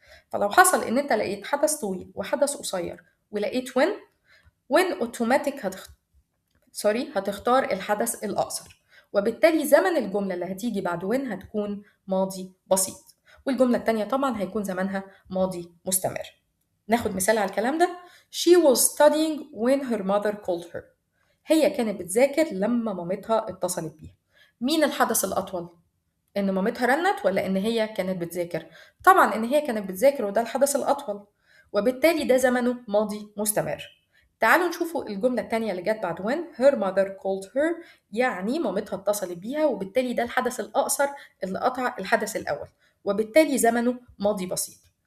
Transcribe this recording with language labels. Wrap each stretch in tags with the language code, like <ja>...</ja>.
<ar>فلو حصل ان انت لقيت حدث طويل وحدث قصير ولقيت وين اوتوماتيك هتختار الحدث الاقصر، وبالتالي زمن الجمله اللي هتيجي بعد وين هتكون ماضي بسيط، والجمله التانيه طبعا هيكون زمنها ماضي مستمر. ناخد مثال على الكلام ده.</ar> <en>She was studying when her mother called her.</en> <ar>هي كانت بتذاكر لما مامتها اتصلت بيها. مين الحدث الأطول؟ إن مامتها رنت ولا إن هي كانت بتذاكر؟ طبعا إن هي كانت بتذاكر وده الحدث الأطول، وبالتالي ده زمنه ماضي مستمر. تعالوا نشوفوا الجملة التانية اللي جت بعد when.</ar> <en>Her mother called her</en> <ar>يعني مامتها اتصلت بيها، وبالتالي ده الحدث الأقصر اللي قطع الحدث الأول، وبالتالي زمنه ماضي بسيط.</ar>